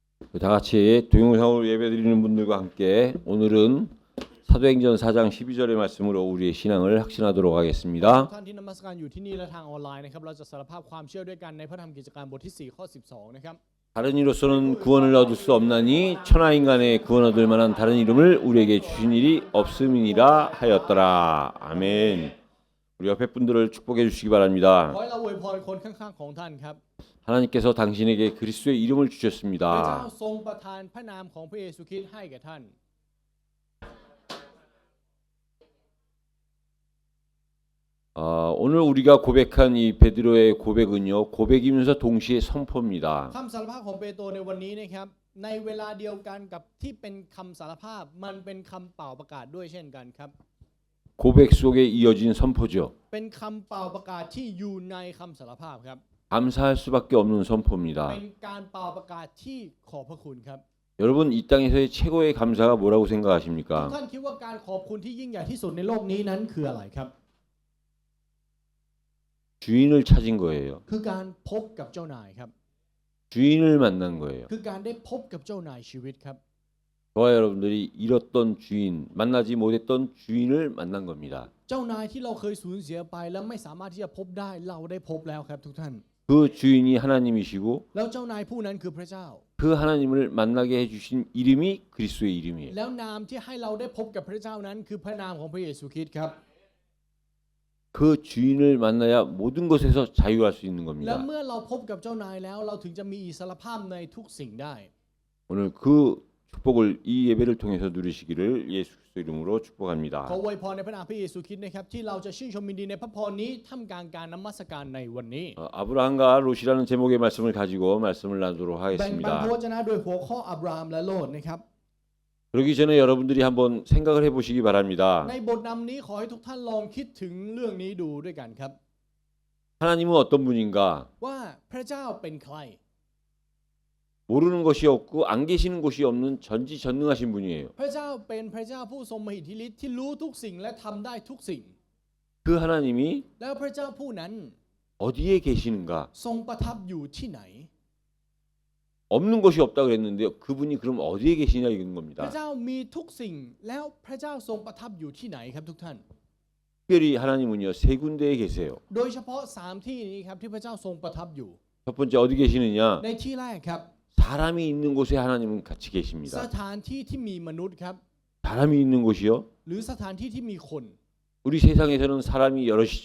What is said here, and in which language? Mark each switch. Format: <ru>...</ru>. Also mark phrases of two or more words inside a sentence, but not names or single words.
<ko>다 같이 동영상으로 예배드리는 분들과 함께 오늘은 사도행전 4장 12절의 말씀으로 우리의 신앙을 확신하도록 하겠습니다.</ko> <th>ท่านที่นมัสการอยู่ที่นี่และทางออนไลน์นะครับเราจะสารภาพความเชื่อด้วยกันในพระธรรมกิจการบทที่4ข้อ12นะครับ</th> <ko>다른 이로서는 구원을 얻을 수 없나니 천하 인간의 구원 얻을 만한 다른 이름을 우리에게 주신 일이 없음이니라 하였더라. 아멘. 우리 옆에 분들을 축복해 주시기 바랍니다.</ko> <th>ขอให้เราอวยพรคนข้างๆของท่านครับ</th> <ko>하나님께서 당신에게 그리스도의 이름을</ko> <th>พระเจ้า</th> <ko>주셨습니다.</ko> <th>ทรงประทานพระนามของพระเยซูคริสต์ให้แก่ท่าน</th> <ko>오늘 우리가 고백한 이 베드로의 고백은요, 고백이면서 동시에 선포입니다.</ko> <th>คำสารภาพของเปโตรในวันนี้นะครับในเวลาเดียวกันกับที่เป็นคำสารภาพมันเป็นคำเป่าประกาศด้วยเช่นกันครับ</th> <ko>고백 속에 이어진 선포죠.</ko> <th>เป็นคำเป่าประกาศที่อยู่ในคำสารภาพครับ</th> <ko>감사할 수밖에 없는 선포입니다.</ko> <th>เป็นการเป่าประกาศที่ขอบพระคุณครับ</th> <ko>여러분 이 땅에서의 최고의 감사가 뭐라고</ko> <th>ทุก</th> <ko>생각하십니까?</ko> <th>ท่านคิดว่าการขอบคุณที่ยิ่งใหญ่ที่สุดในโลกนี้นั้นคืออะไรครับ</th> <ko>주인을 찾은 거예요.</ko> <th>คือการพบกับเจ้านายครับ</th> <ko>주인을 만난 거예요.</ko> <th>คือการได้พบกับเจ้านายชีวิตครับ</th> <ko>저와 여러분들이 잃었던 주인, 만나지 못했던 주인을 만난 겁니다.</ko> <th>เจ้านายที่เราเคยสูญเสียไปและไม่สามารถที่จะพบได้เราได้พบแล้วครับทุกท่าน</th> <ko>그 주인이 하나님이시고</ko> <th>แล้วเจ้านายผู้นั้นคือพระเจ้า</th> <ko>그 하나님을 만나게 해주신 이름이 그리스도의 이름이에요.</ko> <th>แล้วนามที่ให้เราได้พบกับพระเจ้านั้นคือพระนามของพระเยซูคริสต์ครับ</th> <ko>그 주인을 만나야 모든 것에서 자유할 수 있는</ko> <th>และ</th> <ko>겁니다.</ko> <th>เมื่อเราพบกับเจ้านายแล้วเราถึงจะมีอิสรภาพในทุกสิ่งได้</th> <ko>오늘 그 축복을 이 예배를 통해서 누리시기를 예수 그리스도 이름으로</ko> <th>ขอ</th> <ko>축복합니다.</ko> <th>อวยพรในพระนามพระเยซูคริสต์นะครับที่เราจะชื่นชมยินดีในพระพรนี้ท่ามกลางการนมัสการในวันนี้</th> <ko>아브라함과 롯이라는 제목의 말씀을 가지고 말씀을 나누도록</ko> <th>แบ่งปัน</th> <ko>하겠습니다.</ko> <th>พระวจนะโดยหัวข้ออับราฮัมและโลดนะครับ</th> <ko>그러기 전에 여러분들이 한번 생각을 해보시기 바랍니다.</ko> <th>ในบทนำนี้ขอให้ทุกท่านลองคิดถึงเรื่องนี้ดูด้วยกันครับ</th> <ko>하나님은 어떤 분인가?</ko> <th>ว่าพระเจ้าเป็นใคร</th> <ko>모르는 것이 없고 안 계시는 곳이 없는 전지전능하신 분이에요.</ko> <th>พระเจ้าเป็นพระเจ้าผู้ทรงมหิทธิฤทธิ์ที่รู้ทุกสิ่งและทำได้ทุกสิ่ง</th> <ko>그 하나님이</ko> <th>แล้วพระเจ้าผู้นั้น</th> <ko>어디에 계시는가?</ko> <th>ทรงประทับอยู่ที่ไหน</th> <ko>없는 것이 없다 그랬는데요. 그분이 그럼 어디에 계시냐 이런</ko> <th>พ</th> <ko>겁니다.</ko> <th>ระเจ้ามีทุกสิ่งแล้วพระเจ้าทรงประทับอยู่ที่ไหนครับทุกท่าน</th> <ko>특별히 하나님은요 세 군데에 계세요.</ko> <th>โดยเฉพาะ3ที่นี้ครับที่พระเจ้าทรงประทับอยู่</th> <ko>첫 번째 어디 계시느냐?</ko> <th>ในที่แรกครับ</th> <ko>사람이 있는 곳에 하나님은 같이</ko> <th>ส</th> <ko>계십니다.</ko> <th>ถานที่ที่มีมนุษย์ครับ</th> <ko>사람이 있는 곳이요?</ko> <th>หรือสถานที่ที่มีคน</th> <ko>우리 세상에서는 사람이 여럿이죠.</ko>